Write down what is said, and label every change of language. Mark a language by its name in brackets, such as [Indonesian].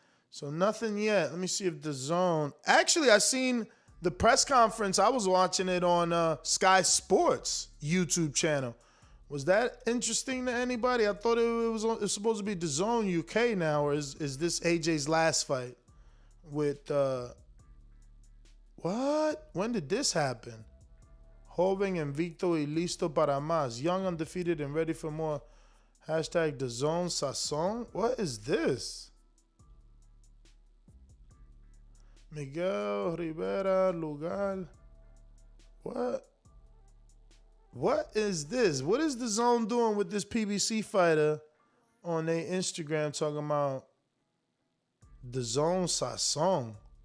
[English] So nothing yet. Let me see if Dazn. Actually, I seen the press conference. I was watching it on Sky Sports YouTube channel. Was that interesting to anybody? I thought it was supposed to be Dazn UK now, or is this AJ's last fight with what? When did this happen? [Spanish] Joven invicto y listo para más. [English] Young, undefeated, and ready for more. Hashtag Dazn Sazon. What is this? Miguel Rivera Lugal. What is this? What is Dazn doing with this PBC fighter on their Instagram talking about Dazn Sazon?